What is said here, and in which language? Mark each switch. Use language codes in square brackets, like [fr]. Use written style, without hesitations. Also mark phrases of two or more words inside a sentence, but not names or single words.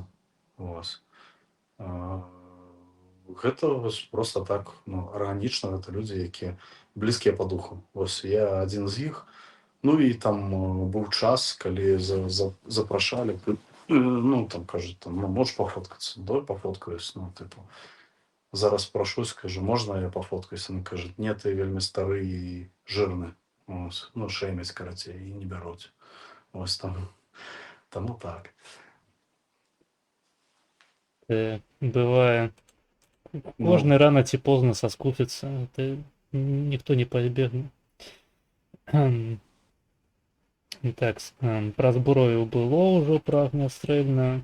[be] Вось. Гэта вось проста так, ну, арганічна, гэта людзі, якія блізкія па духу. Вось я адзін з іх. Ну і там быў час, калі запрашалі, ну там кажуць, там, ну, можеш пафоткацца, давай пафоткаюсь, ну, типу, зараз прошусь, кажу, можна я пафоткаюсь? [uk] Він каже, ні, ти вельми старий і жирний. Ось, ну, шеймять, короче, і не беруть. Ось там. Тому так. [be] Бывае, кожны рано ці позна соскупіцца, ніхто не пазбегне. Так, пра зброю было ўжо, пра агнястрэльна.